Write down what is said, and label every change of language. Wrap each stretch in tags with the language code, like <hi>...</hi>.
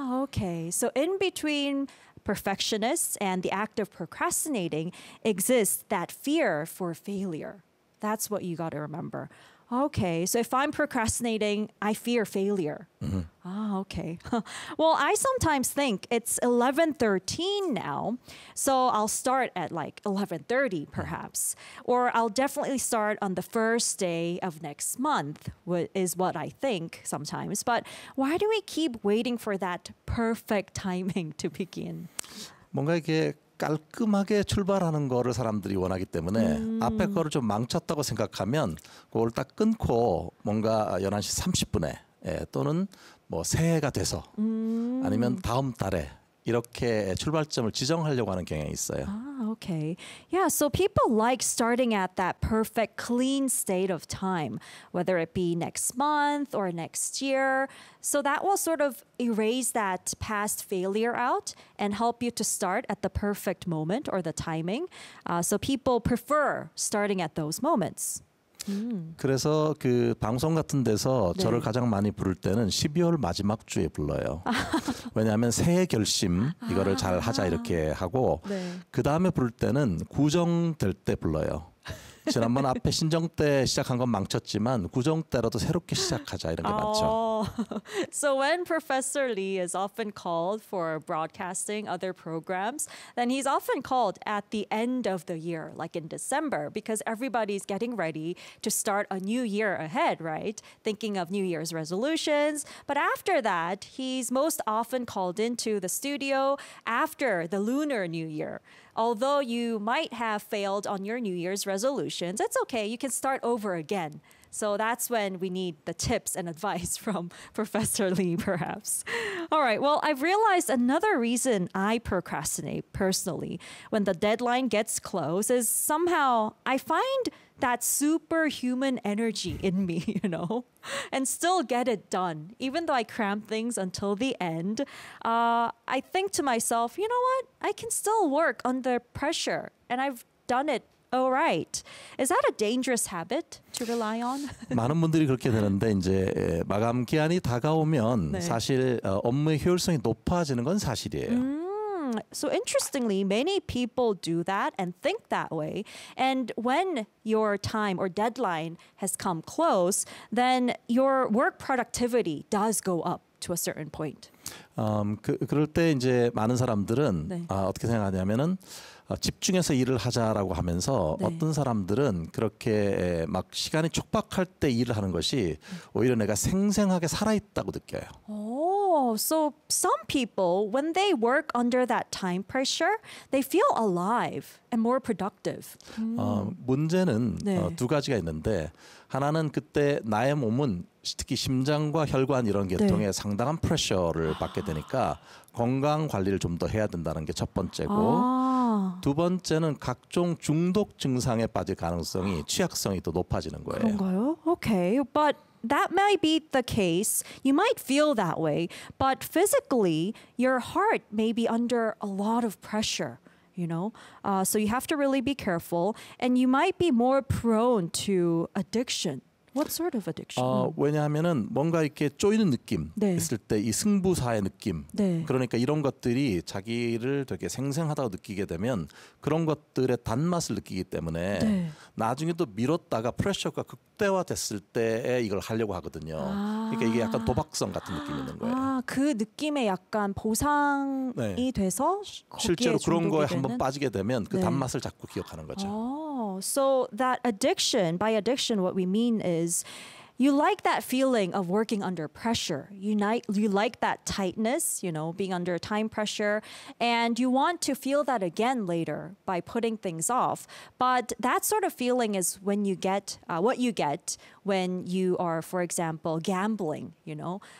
<en>Okay. So in between perfectionists and the act of procrastinating exists that fear for failure. That's what you got to remember. Okay, so if I'm procrastinating, I fear failure. Mm-hmm. Ah, okay. Well, I sometimes think it's 11:13 now, so I'll start at like 11:30 perhaps. Mm-hmm. Or I'll definitely start on the first day of next month, is what I think sometimes. But why do we keep waiting for that perfect timing to begin?</en> <ko>뭔가 이렇게 깔끔하게 출발하는 거를 사람들이 원하기 때문에 앞에 거를 좀 망쳤다고 생각하면 그걸 딱 끊고 뭔가 11시 30분에 예, 또는 뭐 새해가 돼서 아니면 다음 달에 이렇게 출발점을 지정하려고 하는 경향이 있어요.</ko> <en>아, okay. Yeah, so people like starting at that perfect clean state of time, whether it be next month or next year. So that will sort of erase that past failure out and help you to start at the perfect moment or the timing. So people prefer starting at those moments.</en> <ko>그래서 그 방송 같은 데서 네. 저를 가장 많이 부를 때는 12월 마지막 주에 불러요. 왜냐하면 새해 결심 이거를 잘 하자 이렇게 하고 네. 그 다음에 부를 때는 구정 될 때 불러요. 지난번 앞에 신정 때 시작한 건 망쳤지만 구정 때라도 새롭게 시작하자 이런 게 많죠.</ko> <en>So when Professor Lee is often called for broadcasting other programs, then he's often called at the end of the year, like in December, because everybody's getting ready to start a new year ahead, right? Thinking of New Year's resolutions. But after that, he's most often called into the studio after the Lunar New Year. Although you might have failed on your New Year's resolutions, it's okay. You can start over again. So that's when we need the tips and advice from Professor Lee, perhaps. All right. Well, I've realized another reason I procrastinate personally when the deadline gets close is somehow I find that superhuman energy in me, you know, and still get it done. Even though I cram things until the end, I think to myself, you know what? I can still work under pressure and I've done it. All right. Is that a dangerous habit to rely on?</en> <ko>많은 분들이 그렇게 되는데 이제 마감 기한이 다가오면 네. 사실 업무의 효율성이 높아지는 건 사실이에요.</ko> <en>So interestingly, many people do that and think that way. And when your time or deadline has come close, then your work productivity does go up to a certain point.</en> <ko>그럴 때 이제 많은 사람들은 네. 어떻게 생각하냐면은 집중해서 일을 하자라고 하면서 네. 어떤 사람들은 그렇게 막 시간이 촉박할 때 일을 하는 것이 오히려 내가 생생하게 살아있다고 느껴요.</ko> <en>Oh, so some people, when they work under that time pressure, they feel alive and more productive.</en> <ko>문제는 네. 두 가지가 있는데 하나는 그때 나의 몸은 특히 심장과 혈관 이런 계통에 네. 상당한 프레셔를 받게 되니까 건강 관리를 좀 더 해야 된다는 게 첫 번째고 두 번째는 각종 중독 증상에 빠질 가능성이 취약성이 더 높아지는 거예요. 그런가요?</ko> <en>Okay, but that may be the case. You might feel that way, but physically, your heart may be under a lot of pressure. You know, so you have to really be careful, and you might be more prone to addiction. What sort of addiction?</en> <ko>왜냐하면은 뭔가 이렇게 쪼이는 느낌 네. 있을 때 이 승부사의 느낌 네. 그러니까 이런 것들이 자기를 되게 생생하다고 느끼게 되면 그런 것들의 단맛을 느끼기 때문에 네. 나중에 또 미뤘다가 프레셔가 극대화됐을 때에 이걸 하려고 하거든요. 그러니까 이게 약간 도박성 같은 느낌이 있는 거예요. 그 느낌에 약간 보상이 네. 돼서 실제로 그런 거에 한번 빠지게 되면 그 네. 단맛을 자꾸 기억하는 거죠.</ko> <en>So that addiction, by addiction, what we mean is you like that feeling of working under pressure. You like that tightness, you know, being under time pressure. And you want to feel that again later by putting things off. But that sort of feeling is when you get what you get when you are, for example, gambling, you know.</en>